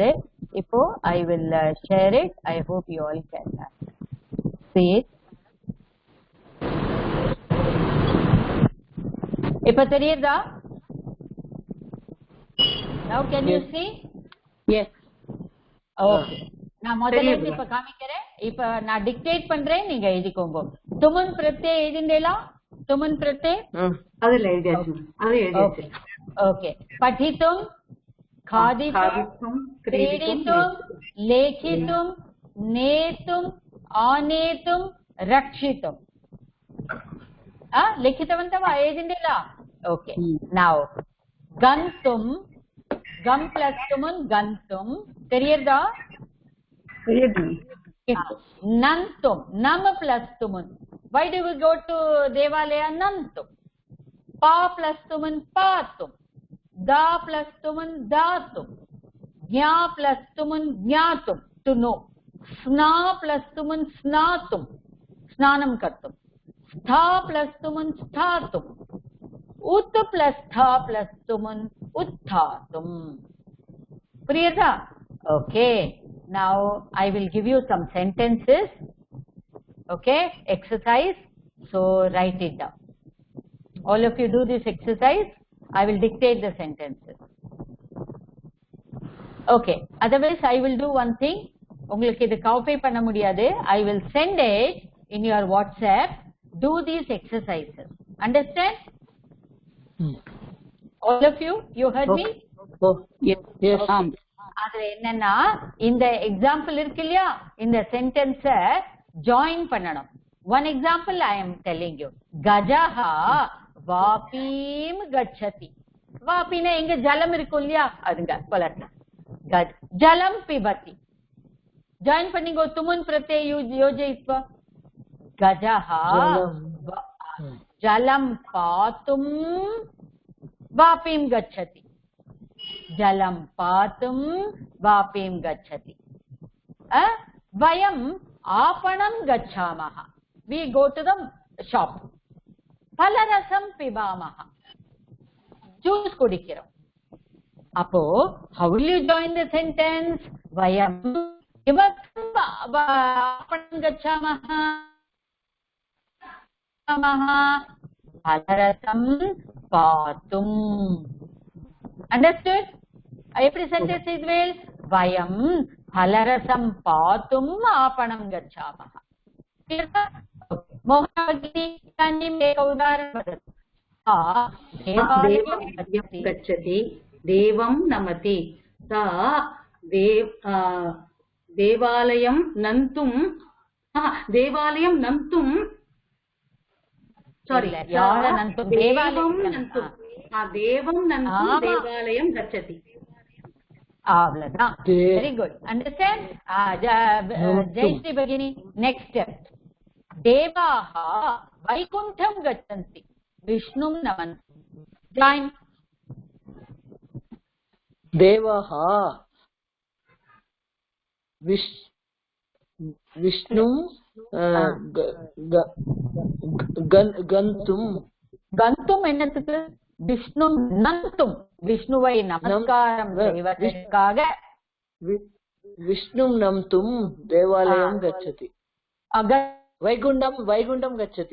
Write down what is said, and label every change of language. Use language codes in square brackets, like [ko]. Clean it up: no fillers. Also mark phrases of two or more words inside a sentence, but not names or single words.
[en] Ipo I will share it. I hope you all can see it. [ta] இப்போ தெரியுதா? [en] Now can you see? yes [ta] okay நான் முதல்ல இருந்து இப்ப காமிக்கிறேன் இப்ப நான் டிக்டேட் பண்றேன் நீங்க எழுதிக்கோங்க [sa] तुमुन् प्रत्यय [ta] எழுதிண்டேலா [sa] तुमुन् प्रत्यय [ta] அதுல எழுதியாச்சு [sa] ओके पठितुं खादितुं क्रीडितुं लेखितुं नेतुं आनेतुं रक्षितुं लिखितवन्तः वा एजिण्डेला ओके नौ गन्तुं गम प्लस तुमुन् गन्तुं தெரியுதா [ta] தெரியுது [sa] नन्तुं नम [en] प्लस तुमुन् Why do we go to Devalaya? Nantum. [sa] पा प्लस तुमुन् पातुम्. दा प्लस तुमुन् दातुम्. ज्ञा प्लस तुमुन् ज्ञातुम्. [en] To know. [sa] स्ना प्लस तुमुन् स्नातुम्. स्नानं कर्तुम्. स्था प्लस तुमुन् स्थातुम्. उत् प्लस था प्लस तुमुन् उत्थातुम्. [ta] Priyata? [en] Okay. Now I will give you some sentences. Okay, exercise. So write it down. All of you do this exercise. I will dictate the sentences. Okay, otherwise I will do one thing. [ta] உங்களுக்கு இது காப்பி பண்ண முடியாது. [en] I will send it in your WhatsApp. Do these exercises. Understand? All of you, you heard me? Oh, Yes. yes. [ta] அதுல என்னன்னா இந்த எக்ஸாம்பிள் இருக்கு இல்லையா, இந்த சென்டென்ஸ ஜாயின் பண்ணணும். [en] One example I am telling you. [sa] गजः वापीं गच्छति. [ta] வாபினா எங்க ஜலம் இருக்கும் இல்லையா, அதுங்க கொலட்டலாம். [sa] जलं पिबति. [ta] ஜாயின் பண்ணிங்கோ. [sa] तुमुन् प्रत्यय योजयित्वा. गजः जलं पातुं वापीं गच्छति. जलं पातुं वापीं गच्छति. वयम् आपणं गच्छामः. [en] We go to the shop. [sa] फलरसं पिबामः. [ta] ஜூஸ் குடிக்கிறோம். அப்போ [en] how will you join the sentence? [sa] वयम् आपणं गच्छामः. फलरसं पातुम्. [ta] Understood? எப்படி சென்டென்ஸ் இதுவேல்? [sa] वयं फलरसं पातुम् आपणं गच्छामः. मोहनागिनी इदानीम् एक उदाहरणं वदतु. देवं गच्छति, देवं नमति. सा देवालयं नन्तुं sorry देवं नन्तुं देवालयं गच्छति. अवलदान. [en] Very good. Understand? Jayashree Bhagini. Next step. [sa] देवाः वैकुण्ठं गच्छन्ति, विष्णुं नमन्ति. [en] Join. [sa] देवाः विष्णुं गन्तुं. [ta] गन्तुம் என்னத்துக்கு? [sa] विष्णुं नन्तुम्. [ta] விஷ்ணுவை நமஸ்காரம் செய்வதற்காக [sa] विष्णुं नन्तुं देवालयं गच्छति. वैकुण्ठं गच्छति.